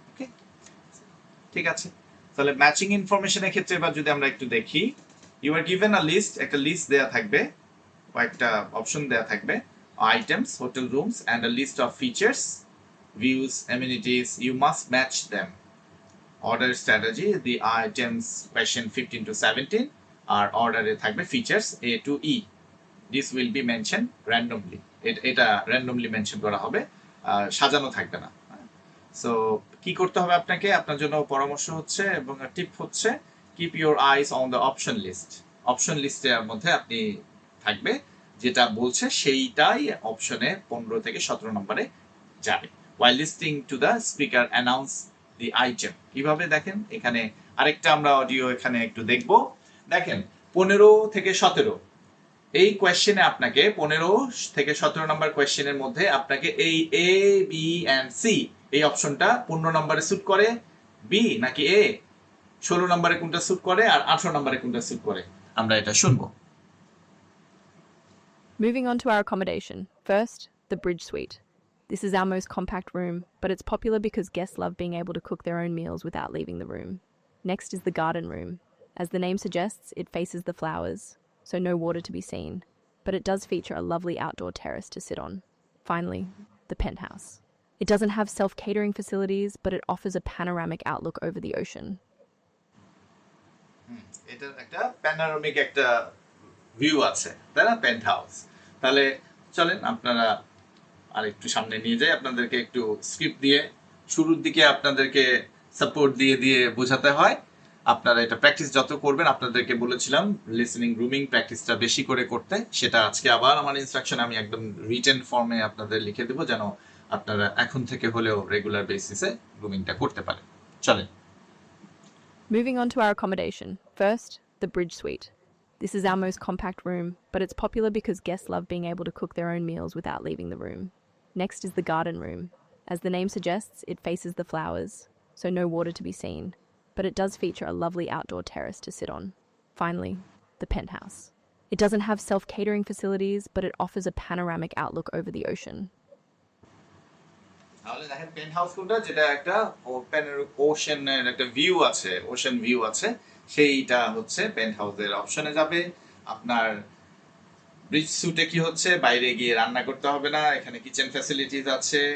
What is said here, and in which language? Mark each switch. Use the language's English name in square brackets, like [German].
[Bangla] ওকে, ঠিক আছে। তাহলে ম্যাচিং ইনফরমেশনের ক্ষেত্রে এবার যদি আমরা একটু দেখি, [English] you are given a list, [Bangla] একটা লিস্ট দেয়া থাকবে, কয়েকটা অপশন দেয়া থাকবে, items, hotel rooms and a list of features, views, amenities, [English] you must match them. Order strategy, the items question 15 to 17 are order [Bangla] থাকবে [English] features A to E. This will be mentioned randomly. [Bangla] এটা randomly mention করা হবে, সাজানো থাকবে না। So কি করতে হবে আপনাকে, আপনার জন্য পরামর্শ হচ্ছে এবং টিপ হচ্ছে [English] Keep your eyes on the option list. [Bangla] Option লিস্টের মধ্যে আপনি থাকবে, যেটা বলছে সেইটাই অপশনে 15 থেকে 17 নম্বরে যাবে। [English] while listening to the speaker announce the item, [Bangla] কিভাবে দেখেন এখানে আরেকটা আমরা অডিও এখানে একটু দেখব। দেখেন 15 থেকে 17 এই কোয়েশ্চেনে আপনাকে 15 থেকে 17 নম্বর কোয়েশ্চেনের মধ্যে আপনাকে এই এ বি এন্ড সি এই অপশনটা 15 নম্বরে স্যুট করে, বি নাকি এ 16 নম্বরে কোনটা স্যুট করে আর 18 নম্বরে কোনটা স্যুট করে, আমরা এটা শুনবো। [English] Moving on to our accommodation. First, the Bridge Suite. This is our most compact room, but it's popular because guests love being able to cook their own meals without leaving the room. Next is the garden room. As the name suggests, it faces the flowers, so no water to be seen, but it does feature a lovely outdoor terrace to sit on. Finally, the penthouse. It doesn't have self-catering facilities, but it offers a panoramic outlook over the ocean. [Bangla] এটা একটা panoramic একটা view আছে, তাই না, paint house. তাহলে চলেন আপনারা আর একটু সামনে নিয়ে যাই, আপনাদেরকে একটু স্ক্রিপ্ট দিয়ে শুরুর দিকে আপনাদেরকে সাপোর্ট দিয়ে দিয়ে বোঝাতে হয়। আপনারা এটা প্র্যাকটিস যত করবেন, আপনাদেরকে বলেছিলাম লিসেনিং রুমিং প্র্যাকটিসটা বেশি করে করতে, সেটা আজকে আবার আমার ইনস্ট্রাকশন আমি একদম রিটেন ফর্মে আপনাদের লিখে দেবো, যেন আপনারা এখন থেকে হলেও রেগুলার বেসিসে রুমিংটা করতে পারেন। চলেন। [English] Moving on to our accommodation. First, the Bridge Suite. This is our most compact room, but it's popular because guests love being able to cook their own meals without leaving the room. Next is the garden room. As the name suggests, it faces the flowers, so no water to be seen, but it does feature a lovely outdoor terrace to sit on. Finally, the penthouse. It doesn't have self-catering facilities, but it offers a panoramic outlook over the ocean. [Bangla] তাহলে দেখেন paint house কোনটা, যেটা একটা ওশানের একটা view আছে, ocean view আছে, সেইটা হচ্ছে পেন্ট হাউসের অপশনে যাবে। আপনার ব্রিজ সুটে কি হচ্ছে, বাইরে গিয়ে রান্না করতে হবে না, এখানে কিচেন ফ্যাসিলিটিস আছে।